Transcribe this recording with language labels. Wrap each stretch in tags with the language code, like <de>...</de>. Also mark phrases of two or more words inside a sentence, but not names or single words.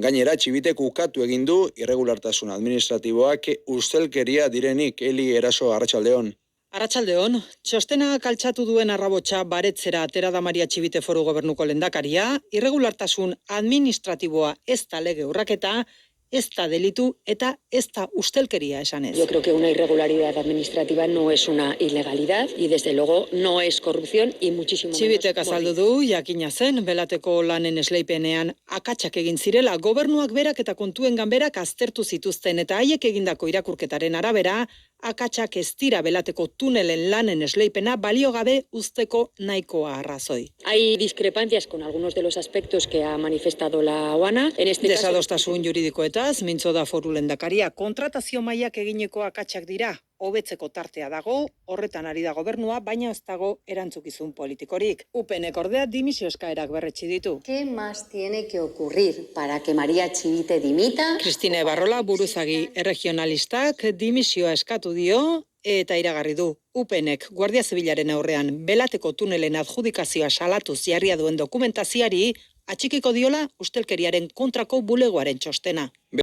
<eu>Gainera, Txibitek ukatu egin du irregulartasun administratiboak ustelkeria direnik. Eli Eraso, arratsaldeon. Arratsaldeon, txostena kaltsatu duen arrabotsa baretzera atera da Maria Txibite Foru Gobernuko lehendakaria, irregulartasun administratiboa ez da lege urraketa, ez da delitu eta ez da ustelkeria esanez.</eu> <es>Yo creo que una irregularidad administrativa no es una ilegalidad y desde luego no es corrupción y muchísimo menos.</es> <eu>Txibitek azaldu du, jakina zen, belateko lanen esleipenean akatsak egin zirela, gobernuak berak eta kontuen ganberak aztertu zituzten eta haiek egindako irakurketaren arabera, akatsak ez dira belateko tunelen lanen esleipena balio gabe uzteko nahikoa arrazoi.</eu> <es>Hay discrepancias con algunos de los aspectos que ha manifestado la OANA. En este caso,</es> <eu>Desadostasun juridikoetaz, mintzo da Foru lehendakaria, kontratazio mailak egineko akatsak dira, hobetzeko tartea dago, horretan ari da gobernua, baina ez dago erantzukizun politikorik. UPNek ordea dimisio eskaerak berretsi ditu.</eu> <es>¿Qué más tiene que ocurrir para que María Txibite dimita?</es> <eu>Kristine Barrola buruzagi erregionalistak dimisioa eskatu dio eta iragarri du. UPNek Guardia Zibilaren aurrean belateko tunelen adjudikazioa salatuz jarria duen dokumentazioari atxikiko diola ustelkeriaren kontrako bulegoaren txostena.</eu>